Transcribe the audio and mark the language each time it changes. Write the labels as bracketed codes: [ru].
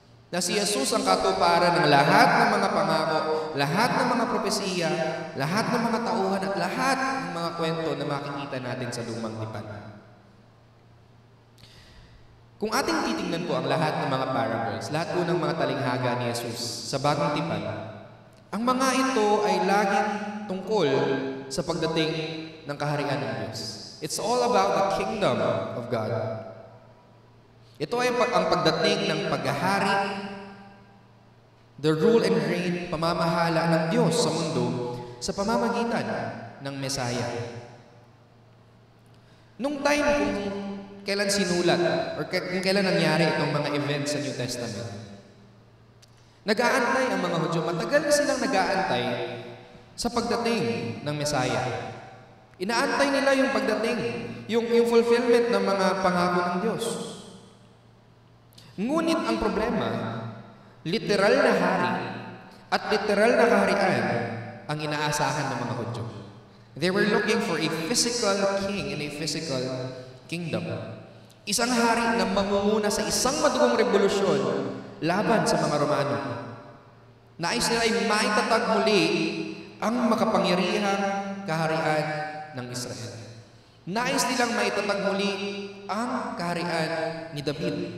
[tl] Na si Jesus ang katuparan ng lahat ng mga pangako, lahat ng mga propesiya, lahat ng mga tauhan at lahat ng mga kwento na makikita natin sa lumang tipan. Kung ating titingnan po ang lahat ng mga parables, lahat po ng mga talinghaga ni Jesus sa bagong tipan, ang mga ito ay laging tungkol sa pagdating ng kaharian ng Diyos. [en] It's all about the kingdom of God. [tl] Ito ay ang pagdating ng paghahari, [en] the rule and reign, [tl] pamamahala ng Diyos sa mundo sa pamamagitan ng Messiah. Nung time kung kailan sinulat or kung kailan nangyari itong mga events sa New Testament, Nag-aantay ang mga Hudyo. Matagal na silang nag-aantay sa pagdating ng Mesaya. Inaantay nila yung pagdating, yung fulfillment ng mga pangako ng Diyos. Ngunit ang problema, literal na hari at literal na kaharian ang inaasahan ng mga Hudyo. [en] They were looking for a physical king in a physical kingdom. [tl] Isang hari na mangunguna sa isang madugong revolusyon laban sa mga Romano. Nais nila ay maitatag muli ang makapangyarihang kaharian ng Israel. Nais nilang maitatag muli ang kaharian ni David.